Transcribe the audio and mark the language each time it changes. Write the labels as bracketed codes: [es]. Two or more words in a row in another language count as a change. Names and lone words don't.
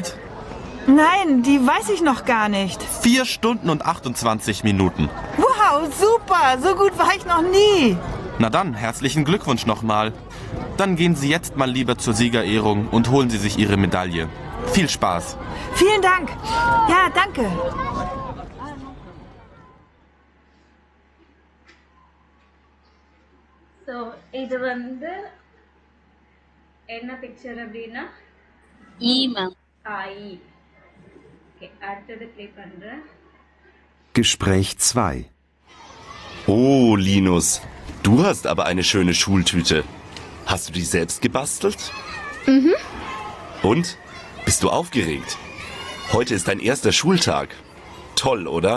[de] Nein, die weiß ich noch gar nicht. 4 Stunden und 28 Minuten. Wow, super. So gut war ich noch nie. Na dann, herzlichen Glückwunsch nochmal. Dann gehen Sie jetzt mal lieber zur Siegerehrung und holen Sie sich Ihre Medaille. Viel Spaß. Vielen Dank. Ja, danke. [ta] ஸோ இது வந்து என்ன பிக்சர் அப்படின்னா மேம். இ. ஓகே, அடுத்தது ப்ளே பண்ணுறேன். [de] Gespräch 2. Oh, Linus, du hast aber eine schöne Schultüte. Hast du die selbst gebastelt? Mhm. Und? Bist du aufgeregt? Heute ist dein erster Schultag. Toll, oder?